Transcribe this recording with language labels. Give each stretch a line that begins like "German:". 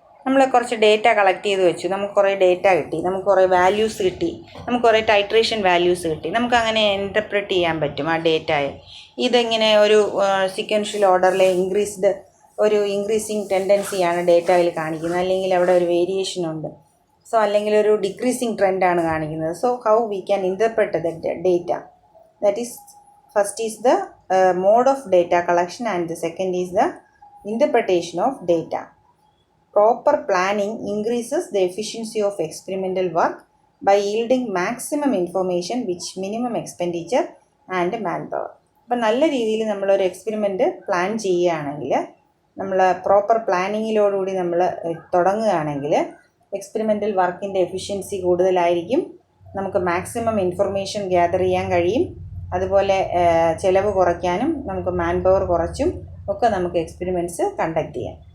Malayalam: നമ്മൾ കുറച്ച് data collect ചെയ്ത് വെച്ചു, നമുക്ക് കുറേ ഡേറ്റ കിട്ടി, നമുക്ക് കുറേ വാല്യൂസ് കിട്ടി, നമുക്ക് കുറേ ടൈട്രേഷൻ വാല്യൂസ് കിട്ടി. നമുക്കങ്ങനെ ഇൻ്റർപ്രറ്റ് ചെയ്യാൻ പറ്റും ആ ഡേറ്റയെ. ഇതെങ്ങനെ ഒരു സീക്വൻഷ്യൽ ഓർഡറിലെ ഇൻക്രീസിങ് ടെൻഡൻസിയാണ് ഡേറ്റയിൽ കാണിക്കുന്നത്, അല്ലെങ്കിൽ അവിടെ ഒരു വേരിയേഷൻ ഉണ്ട്. സോ അല്ലെങ്കിൽ ഒരു ഡിക്രീസിങ് ട്രെൻഡാണ് കാണിക്കുന്നത്.
English: So how we can interpret the data? That is first is the mode of data collection and the second is the interpretation of data. Proper planning increases the efficiency of experimental work by yielding maximum information with minimum expenditure and manpower.
Malayalam: അപ്പോൾ നല്ല രീതിയിൽ നമ്മളൊരു experiment plan ചെയ്യുകയാണെങ്കിൽ, നമ്മൾ proper പ്ലാനിങ്ങിലോടുകൂടി നമ്മൾ തുടങ്ങുകയാണെങ്കിൽ experimental വർക്കിൻ്റെ efficiency കൂടുതലായിരിക്കും, നമുക്ക് മാക്സിമം ഇൻഫർമേഷൻ ഗ്യാദർ ചെയ്യാൻ കഴിയും, അതുപോലെ ചിലവ് കുറയ്ക്കാനും നമുക്ക് മാൻ പവർ കുറച്ചും ഒക്കെ നമുക്ക് എക്സ്പെരിമെൻറ്റ്സ് കണ്ടക്ട് ചെയ്യാം.